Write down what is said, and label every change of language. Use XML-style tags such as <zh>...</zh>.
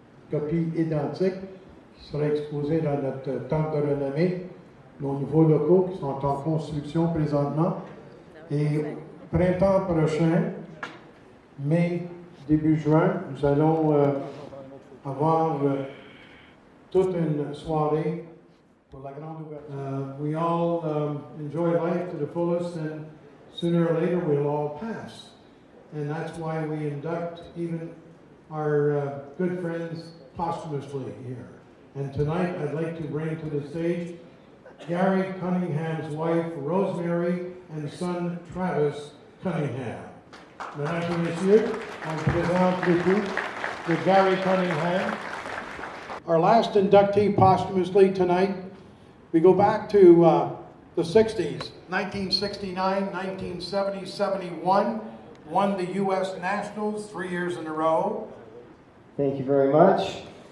<fr>Copie identique qui sera exposée dans notre tente de renommée, nos nouveaux locaux qui sont en construction présentement. Et printemps prochain, mai, début juin, nous allons avoir toute une soirée pour la grande ouverture.</fr> <en>We all enjoy life to the fullest, and sooner or later we'll all pass. And that's why we induct even our good friends posthumously here. And tonight I'd like to bring to the stage Gary Cunningham's wife, Rosemary, and son, Travis Cunningham.</en> <fr>Mesdames et messieurs, on présente l'époux de Gary Cunningham.</fr> <en>Our last inductee posthumously tonight, we go back to the 60s, 1969, 1970, 71, won the U.S. Nationals 3 years in a row. Thank you very much.</en>